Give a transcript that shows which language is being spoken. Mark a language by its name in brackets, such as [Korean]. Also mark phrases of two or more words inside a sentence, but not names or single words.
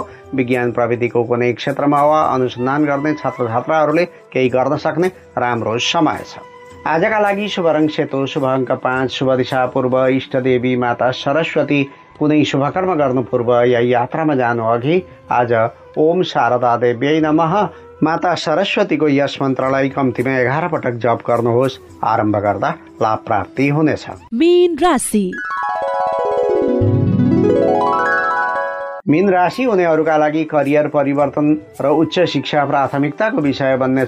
[Nepali] विज्ञान प्रविधिको कुनै क्षेत्रमा वा अनुसन्धान गर्ने छात्र छात्राहरूले केही गर्न सक्ने राम्रो समय छ। आजका लागि शुभ रङ सेतो, शुभ अङ्क 5, शुभ दिशा पूर्व, इष्टदेवी माता सरस्वती। कुनै शुभकर्म गर्नु पूर्व या यात्रामा जानु अघि आज [Sanskrit] ओम शारदा देव्यै नमः [Nepali] माता सरस्वतीको यस मन्त्रलाई कम्तीमा 11 पटक जप गर्नुहोस्। आरम्भ गर्दा लाभ प्राप्ति हुनेछ। मीन राशि। मीन राशि हुनेहरूका लागि करियर परिवर्तन र उच्च शिक्षा प्राथमिकताको विषय बन्नेछ।